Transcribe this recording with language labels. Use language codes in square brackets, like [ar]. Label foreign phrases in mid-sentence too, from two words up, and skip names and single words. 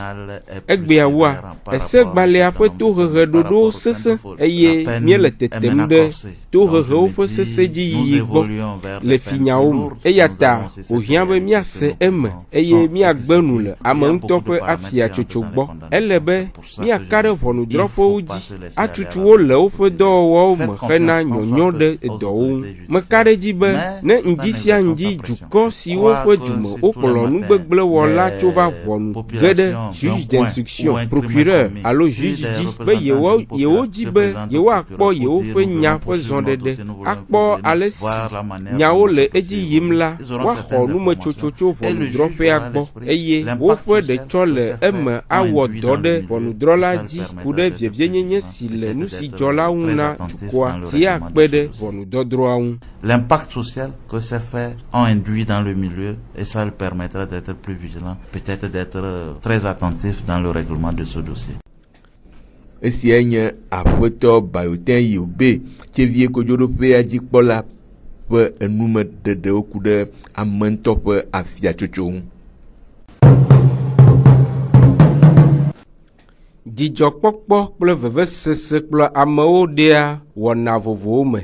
[ee] Egbeawoa, esegbalẽa ƒe to hehe ɖoɖo sesẽ eye miele tetem ɖe to hehewo ƒe sesẽ dzi yiyi gbɔ le finyawo me, eya ta wòhiã be miase eme eye miagbe nu le ame ŋutɔ ƒe afiatsotso gbɔ. Ele be miaka ɖe ʋɔnudrɔ̃ƒewo dzi atutu wo le woƒe dɔwɔwɔwo me hena nyɔnyɔ ɖe edɔwo ŋu. Meka ɖe dzi be ne ŋdi sia ŋdi dukɔ siwo ƒe dume wokplɔ nugbegble wɔla tso va ʋɔnu ge ɖe [fr] juge d'instruction, procureur [ee] alo juge dzi be yewo dzi be yewoakpɔ yewoƒe nya ƒe zɔɖeɖe, akpɔ ale si nyawo le edzi yim la, woaxɔ numetsotso tso ʋɔnudrɔ̃ƒea gbɔ eye woƒe ɖetsɔ le eme awɔ dɔ ɖe ʋɔnudrɔ̃la dzi ku ɖe vievienyenye si le nu si dzɔ la ŋu na dukɔa si akpe ɖe ʋɔnudɔdrɔ̃a ŋu. [fr] L'impact social que ces faits ont induit dans le milieu et ça lui permettra d'être plus vigilant, peut-être d'être très attentif dans le règlement de ce dossier. [ee] Esia nye aƒetɔ bayoten yobe tsevie kodzoɖoƒea dzikpɔla ƒe enumeɖeɖewo ku ɖe ame ŋutɔ ƒe afiatsotso ŋu. Dzidzɔkpɔkpɔ kple vevesese kple amewo ɖea wɔna vovovowo me.